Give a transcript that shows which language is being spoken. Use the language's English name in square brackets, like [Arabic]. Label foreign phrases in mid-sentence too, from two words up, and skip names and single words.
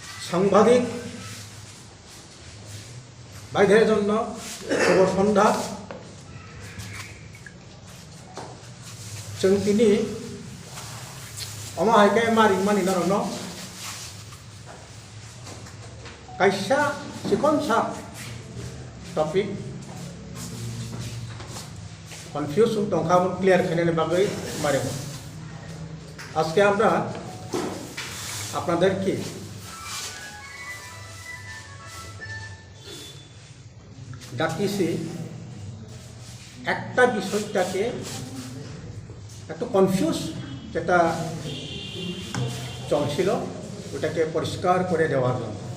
[Bangla] সাংবাদিক ভাইদের জন্য শুভ সন্ধ্যা। [Bodo] जों दिनै अमाहायखाय मारि मानि नारनो कायसा सिकनसा टपिक कनफिउज दंखामोन क्लियर खालामनायनि बागै मारिमोन। [Bangla] আজকে আমরা আপনাদেরকে ডাকিছি একটা বিষয়টাকে একটু কনফিউজ যেটা চলছিল ওটাকে পরিষ্কার করে দেওয়ার জন্য।